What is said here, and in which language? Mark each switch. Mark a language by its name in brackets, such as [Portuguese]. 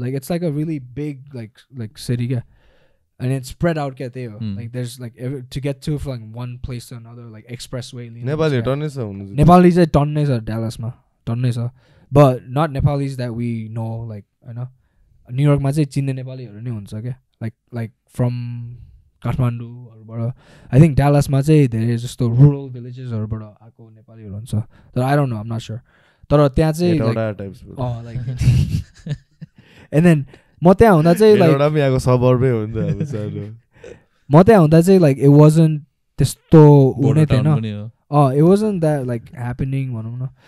[English] like it's like a really big like city क्या. And it's spread out क्या [Nepali] त्यही हो. [English] Like there's like to get to from one place to another like expressway. [Nepali] Nepali टन्नै छ हुनु चाहिँ. Nepali चाहिँ टन्नै छ Dallas मा टन्नै छ. [English] But not Nepalis that we know like हैन. [Nepali] New York मा चाहिँ चिन्ने नेपालीहरु नै हुन्छ क्या. [English] Like from Kathmandu or I think Dallas ma chai there is just the rural villages or [Nepali] आको नेपालीहरु हुन्छ. [English] But I don't know, I'm not sure. [Nepali] तर त्यहाँ चाहिँ like [English] types. [Nepali] like and then म त्यहाँ हुँदा चाहिँ like एउटा पनि यहाँको सबर्बै हो नि त अब सानो. म त्यहाँ हुँदा चाहिँ like [English] it wasn't [Nepali] त्यस्तो हुने थिएन. [English] It wasn't that like happening [Nepali] भनौं न.